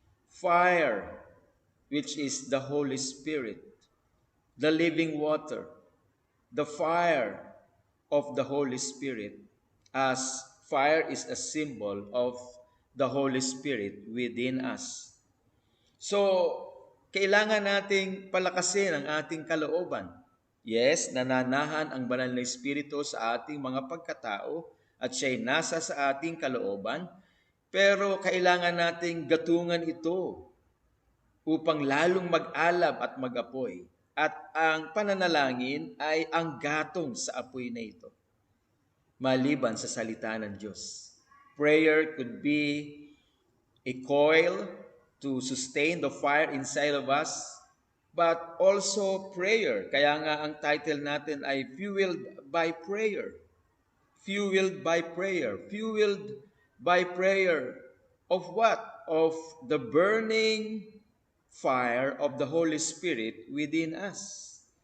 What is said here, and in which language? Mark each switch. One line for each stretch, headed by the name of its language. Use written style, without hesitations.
English: Fire, which is the Holy Spirit, the living water, the fire of the Holy Spirit, as fire is a symbol of the Holy Spirit within us.
Filipino: So, kailangan nating palakasin ang ating kalooban. Yes, nananahan ang banal na Espiritu sa ating mga pagkatao at siya'y nasa sa ating kalooban, pero kailangan nating gatungan ito upang lalong mag-alab at mag-apoy. At ang pananalangin ay ang gatong sa apoy na ito, maliban sa salita ng Diyos.
English: Prayer could be a coil to sustain the fire inside of us, but also prayer.
Filipino: Kaya nga ang title natin ay Fueled by Prayer.
English: Fueled by prayer. Fueled by prayer of what? Of the burning fire of the Holy Spirit within us.